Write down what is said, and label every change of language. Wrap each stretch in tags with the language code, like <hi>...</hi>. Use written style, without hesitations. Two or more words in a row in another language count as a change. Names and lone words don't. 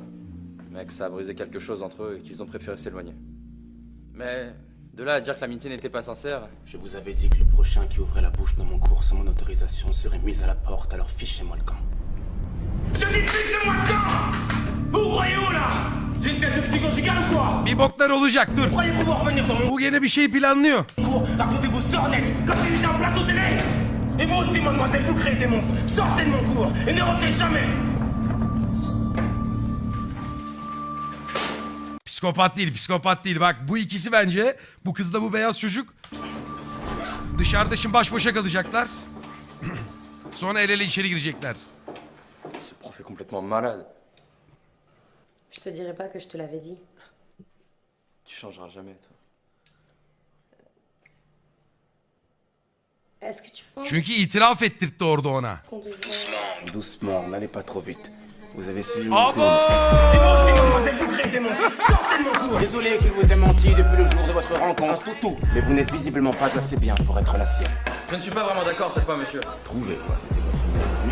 <fr>Mais que ça a brisé quelque chose entre eux et qu'ils ont préféré s'éloigner. Mais de là à dire que l'amitié n'était pas sincère... Je vous avais dit que le prochain qui ouvrait la bouche dans mon cours sans mon autorisation serait mis à la porte, alors fichez-moi le camp. Je dis fichez-moi le camp! Vous vous croyez où là? J'ai une tête de psychogigale ou quoi?</fr> <tr>Bir boklar olacak dur.</tr> <fr>Croyez pouvoir venir dans mon</fr> <tr>Bu gene bir şey planlıyor.</tr> <fr>cours, racontez vos sornettes comme si j'étais un plateau télé! Et vous aussi, mademoiselle, vous créez des monstres! Sortez de mon cours et ne revenez jamais!</fr> <tr>Psikopat değil, psikopat değil. Bak bu ikisi bence, bu kızla bu beyaz çocuk dışarıda şimdi baş başa kalacaklar. Sonra el ele içeri girecekler.</tr> <fr>Ce prof est complètement malade. Je te dirais pas que je te l'avais dit. Tu changeras jamais, toi. Est-ce que tu penses</fr> <tr>Çünkü itiraf ettirtti orada ona.</tr> <fr>qu'on devrait... Doucement, doucement, n'allez pas trop vite. Vous avez suivi mon Ah cours. Et vous aussi, mademoiselle, vous créez des monstres! Sortez de mon cours! Désolé qu'il vous ait menti depuis le jour de votre rencontre, toutou. Mais vous n'êtes visiblement pas assez bien pour être la sienne. Je ne suis pas vraiment d'accord cette fois, monsieur. Trouvez-moi, c'était votre meilleur ami.</fr>